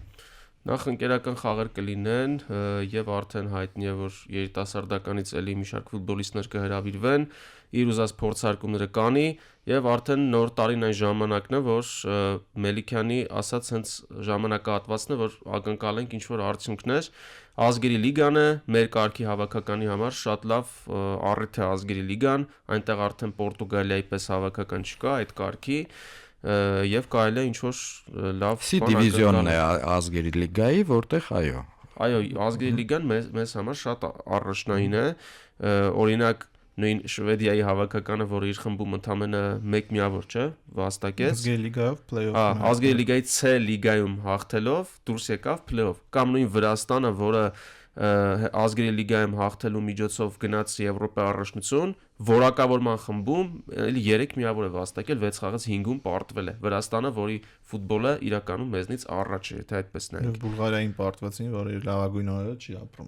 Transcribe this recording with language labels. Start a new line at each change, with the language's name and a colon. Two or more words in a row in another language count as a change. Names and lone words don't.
Armenian: Նախ ընկերական խաղեր կլինեն եւ արդեն հայտնի է, որ երիտասարդականից էլի մի շարք ֆուտբոլիստներ կհրավիրվեն, իր ուզած փորձարկումները կանի եւ արդեն նոր տարին այն ժամանակն է, որ Մելիքյանի ասած հենց ժամանակահատվածն է, որ ակնկալենք ինչ որ արդյունքներ։ Ազգերի լիգան է մեր կարգի հավաքականի համար շատ լավ առիթ է ազգերի լիգան, այնտեղ արդեն Պորտուգալիայի պես հավաքական չկա այդ կարգի եւ կարելի է ինչ որ լավ դիվիզիոնն է ազգերի լիգայի, որտեղ այո, ազգերի լիգան մեզ համար շատ առաջնային է, օրինակ նույն Շվեդիայի հավաքականը, որը իր խմբում ընդամենը 1 միավոր չէ, վաստակեց ազգերի լիգայով play-off, ազգերի լիգայի C լիգայում հաղթելով դուրս եկավ play-off, կամ նույն Վրաստանը, որը ազգերի լիգայում հաղթելու միջոցով գնաց Եվրոպա առաջնություն, որակավորման խմբում էլի 3 միավոր է վաստակել 6 խաղից 5-ում պարտվել է։ Վրաստանը, որի ֆուտբոլը իրականում մեզնից առաջ է, եթե այդպես նայենք։ Բուլղարիային պարտվեցին, որը իր լավագույն օրերը չի ապրում։